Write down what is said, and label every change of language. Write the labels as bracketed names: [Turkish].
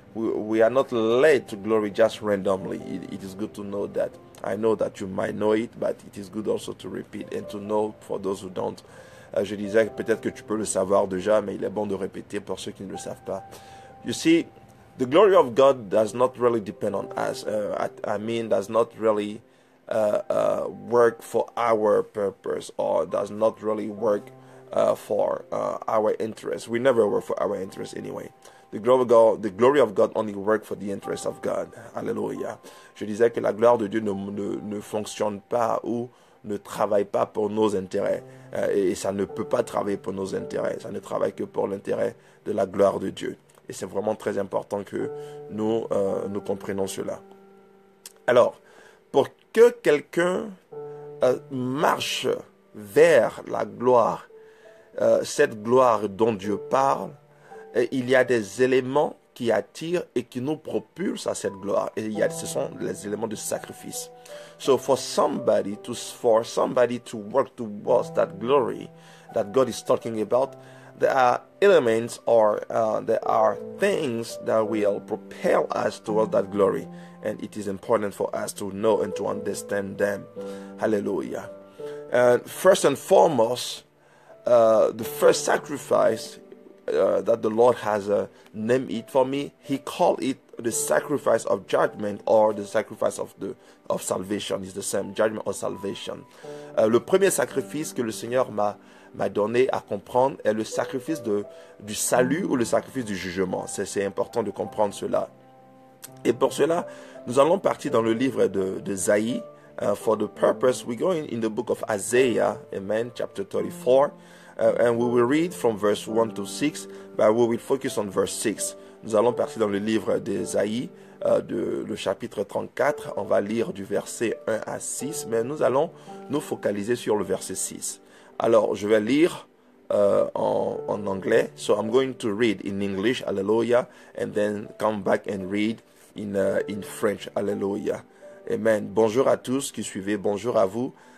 [English] We are not led to glory just randomly. It is good to know that. I know that you might know it, but it is good also to repeat and to know for those who don't. [French] Je disais que peut-être que tu peux le savoir déjà, mais il est bon de répéter pour ceux qui ne le savent pas. [English] You see, the glory of God does not really depend on us. Does not really work for our purpose, or does not really work for our interest. We never work for our interest anyway. the glory of God only work for the interest of God. [French] Alléluia. Je disais que la gloire de Dieu ne fonctionne pas ou ne travaille pas pour nos intérêts. Et ça ne peut pas travailler pour nos intérêts. Ça ne travaille que pour l'intérêt de la gloire de Dieu. Et c'est vraiment très important que nous comprenions cela. Alors, pour que quelqu'un marche vers la gloire, cette gloire dont Dieu parle, il y a des éléments qui attirent et qui nous propulsent à cette gloire. Et ce sont les éléments de sacrifice. [English] So for somebody to work towards that glory that God is talking about, there are elements or there are things that will propel us towards that glory. And it is important for us to know and to understand them. Hallelujah. First and foremost, the first sacrifice that the Lord has named it for me, He called it the sacrifice of judgment or the sacrifice of salvation. It's the same, judgment or salvation. [French] Le premier sacrifice que le Seigneur m'a donné à comprendre est le sacrifice du salut ou le sacrifice du jugement. C'est important de comprendre cela. Et pour cela, nous allons partir dans le livre de Isaïe. [English] For the purpose, we go in the book of Isaiah, amen, chapter 34. And we will read from verse 1 to 6, but we will focus on verse 6. [French] Nous allons partir dans le livre d'Ésaïe, le chapitre 34. On va lire du verset 1 à 6, mais nous allons nous focaliser sur le verset 6. Alors, je vais lire en anglais. [English] So I'm going to read in English, hallelujah, and then come back and read in French, hallelujah. Amen. [French] Bonjour à tous qui suivez, bonjour à vous.